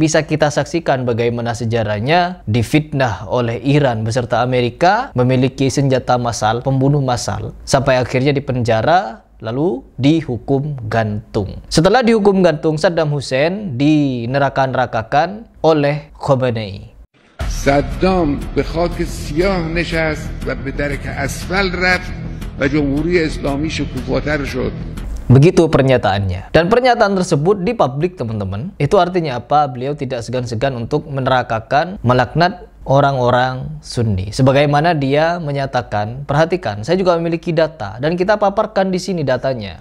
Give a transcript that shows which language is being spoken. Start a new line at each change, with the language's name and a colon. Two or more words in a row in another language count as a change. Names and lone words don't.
Indonesian: Bisa kita saksikan bagaimana sejarahnya difitnah oleh Iran beserta Amerika, memiliki senjata massal, pembunuh massal, sampai akhirnya dipenjara, lalu dihukum gantung. Setelah dihukum gantung, Saddam Hussein dineraka-nerakakan oleh Khomeini.
Persian: صدام به خاک سیاه نشست و به درک اسفل رفت و جمهوری اسلامی شکوفاتر شد.
Indonesian: Begitu pernyataannya. Dan pernyataan tersebut di publik, teman-teman. Itu artinya apa? Beliau tidak segan-segan untuk menerakakan, melaknat orang-orang Sunni. Sebagaimana dia menyatakan, perhatikan, saya juga memiliki data dan kita paparkan di sini datanya.